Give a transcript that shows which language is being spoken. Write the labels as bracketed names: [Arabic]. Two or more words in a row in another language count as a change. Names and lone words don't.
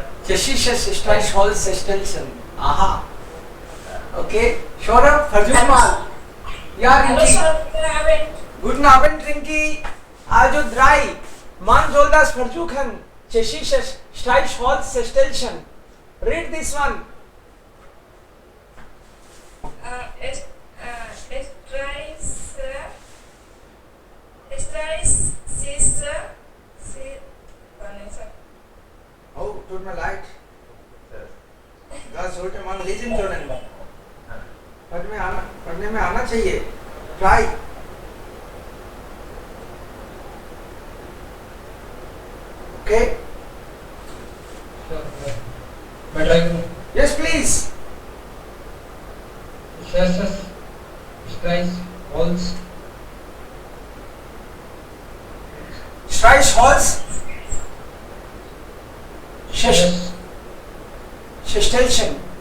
[German] Tschechisches Streichholz Stelzen. Aha. Okay. Shorab, versuch mal. Ja, Rinki. Guten Abend, Rinki. Also drei. Man soll das versuchen. Tschechisches Streichholz Stelzen. [English] Read this one. [German] Oh, tut mir leid. Das sollte man lesen können. [Hindi] पढ़ने में आना चाहिए. Try. [English] Okay. [Hindi] मैं ट्राई करूँ. [English] Yes, please. [German] Streichholz. Streichholz. Stelzen.